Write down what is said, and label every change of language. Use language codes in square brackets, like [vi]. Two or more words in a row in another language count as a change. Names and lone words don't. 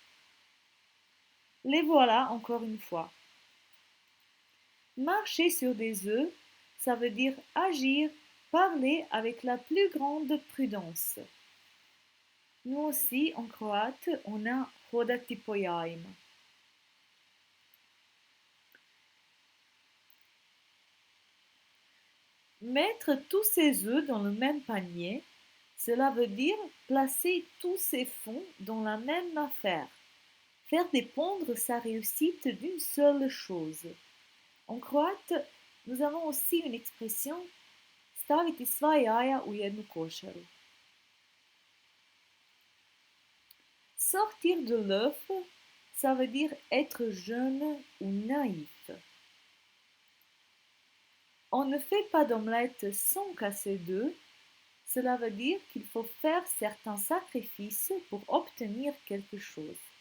[fr] Les voilà encore une fois. Marcher sur des œufs, ça veut dire agir, parler avec la plus grande prudence. Nous aussi, en croate, on a [hr] hodati po jajima. [fr] Mettre tous ses œufs dans le même panier, cela veut dire placer tous ses fonds dans la même affaire. Faire dépendre sa réussite d'une seule chose. En croate, nous avons aussi une expression [hr] staviti sva jaja u jednu košaru. [fr] Sortir de l'œuf, ça veut dire être jeune ou naïf. On ne fait pas d'omelette sans casser d'œufs. Cela veut dire qu'il faut faire certains sacrifices pour obtenir quelque chose.